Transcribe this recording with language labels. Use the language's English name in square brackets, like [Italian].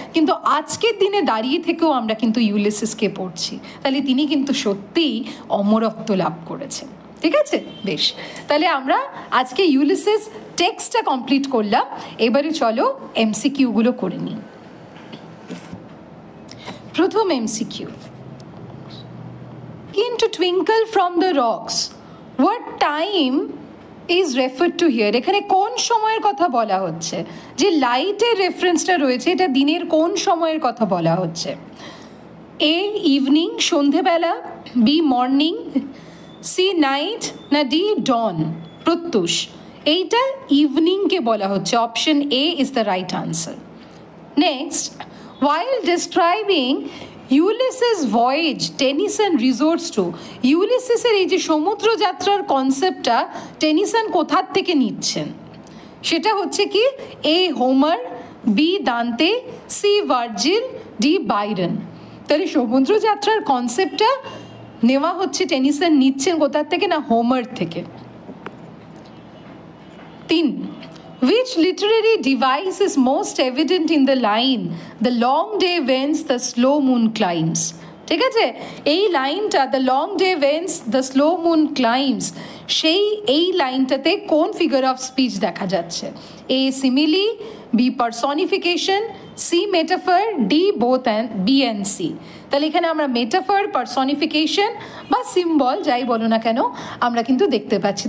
[Bangla] কিন্তু আজকের দিনে দাঁড়িয়ে থেকেও আমরা কিন্তু ইউলিসিসকে পড়ছি, তাহলে তিনি কিন্তু সত্যিই অমরত্ব লাভ করেছেন, ঠিক আছে? বেশ, তাহলে আমরা আজকে ইউলিসিস টেক্সটটা কমপ্লিট করলাম, এবারে চলো এমসিকিউগুলো করে নিই। প্রথম MCQ, [English] to twinkle from the rocks, what time is referred to here? [Bangla] এখানে কোন সময়ের কথা বলা হচ্ছে? যে লাইটের রেফারেন্সটা রয়েছে, এটা দিনের কোন সময়ের কথা বলা হচ্ছে? এ ইভিনিং সন্ধেবেলা, বি মর্নিং, সি নাইট, না ডি ডন প্রত্যুষ? এইটা ইভিনিংকে বলা হচ্ছে, [English] Option A is the right answer. Next, while describing Ulysses voyage Tennyson resorts to, [Bangla] ইউলিসিসের এই যে সমুদ্র যাত্রার কনসেপ্টটা টেনিসন কোথার থেকে নিচ্ছেন? সেটা হচ্ছে কি, এ Homer, B দান্তে, C Virgil, D Byron. তাহলে সমুদ্র যাত্রার কনসেপ্টটা নেওয়া হচ্ছে, টেনিসন নিচ্ছেন কোথার থেকে? না হোমার থেকে। [English] 3, which literary device is most evident in the line the long day wanes, the slow moon climbs? [Bangla] ঠিক আছে, এই লাইনটা [English] the long day wanes the slow moon climbs, [Bangla] সেই এই লাইনটাতে কোন ফিগার অফ স্পিচ দেখা যাচ্ছে? [English] A simile, B personification, C metaphor, D both and B and C. [Bangla] তাহলে এখানে আমরা মেটাফার, পার্সনিফিকেশন বা সিম্বল যাই বলো না কেন আমরা কিন্তু দেখতে পাচ্ছি।